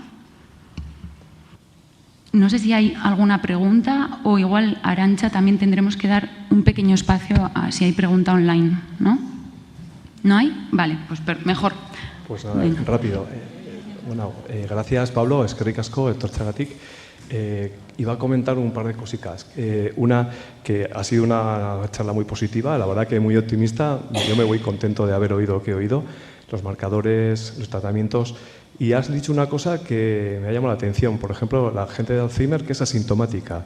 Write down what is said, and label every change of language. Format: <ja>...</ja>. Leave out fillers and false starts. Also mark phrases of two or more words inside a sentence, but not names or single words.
<es>No sé si hay alguna pregunta o igual, Arantxa, también tendremos que dar un pequeño espacio a si hay pregunta online, ¿no? ¿No hay? Vale, pues mejor. Pues nada, rápido. Bueno, gracias, Pablo,</es> <eu>eskerrik asko, etortzeagatik.</eu> <es>Iba a comentar un par de cositas. Una, que ha sido una charla muy positiva, la verdad que muy optimista. Yo me voy contento de haber oído lo que he oído, los marcadores, los tratamientos. Y has dicho una cosa que me ha llamado la atención, por ejemplo, la gente de Alzheimer que es asintomática.</es>